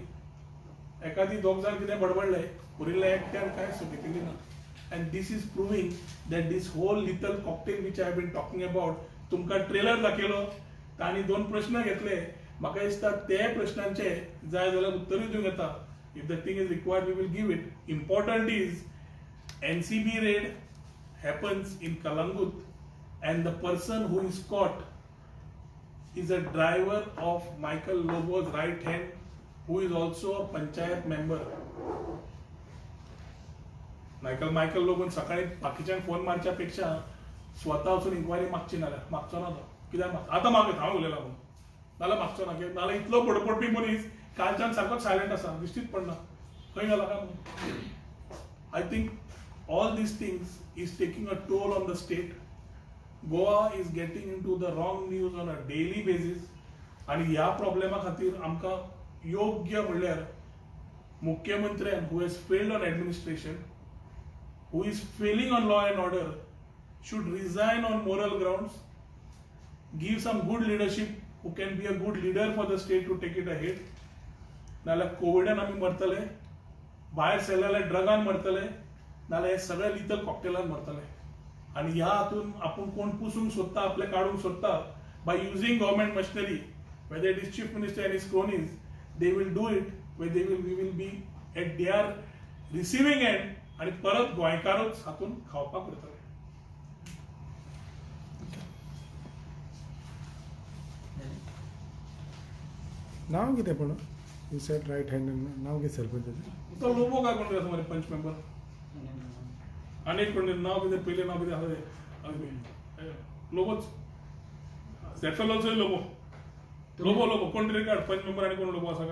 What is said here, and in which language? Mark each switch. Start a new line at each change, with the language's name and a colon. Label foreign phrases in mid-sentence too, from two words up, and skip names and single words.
Konkani: एखादी दोग जाण कितें बडबडले उरिल्ले एकट्यान कांय सुटिल्ली ना.
English: and this is proving that this whole little cocktail which I been talking about.
Konkani: तुमकां ट्रेलर दाखयलो तांणी 2 प्रश्न घेतले. म्हाका दिसता ते प्रश्नांचे जाय जाल्यार उत्तरूय दिवंक येता.
English: if the thing is required we will give it. important is NCB raid happens in Kalangut and the person who is caught is a driver of Michael Lobo's right hand, who is also a panchayat member.
Konkani: Michael लोबन सकाळी बाकीच्यांक फोन मारच्यापेक्षा स्वतः वचून इन्क्वायरी मागची मागचो ना तो कित्याक आतां मागयता हांव उलयला म्हणून नाल्यार मागचो ना कित्याक नाल्यार इतलो पडपडपी मनीस कालच्यान सारको सायलेंट आसा दिश्टीच पडना खंय गेला काय म्हणून.
English: I think all these things is taking a toll on the state. Goa is getting into the wrong news on a daily basis.
Konkani: आणि ह्या प्रॉब्लेमा खातीर आमकां योग्य म्हणल्यार मुख्यमंत्र्यान
English: who has failed on administration, who is failing on law and order, should resign on moral grounds, give some good leadership who can be a good leader for the state to take it ahead.
Konkani: नाल्यार कोविडान आमी मरतले, भायर सरलेल्या ड्रगान मरतले, नाल्यार हे सगळे लिथल कॉकटेलान मरतले. आणि ह्या हातून आपण कोण पुसूंक सोदता आपले काढूंक सोदता
English: by using government machinery, whether it is chief minister and his cronies, they will do it where we will be at their receiving end
Konkani: आणि परत गोंयकारूच हातून खावपाक करतले. नाव कितें पूण
English: you said right hand
Konkani: नाव कितें सरपंचाचें तो लोबो काय कोण आसा मरे पंच मेंबर अनेक कोण नाव कितें पयलें नाव कितें आसा लोबोच सेफेल ऑल्सो लोबो कोण तरी काड पंच मेंबर आणि कोण लोबो आसा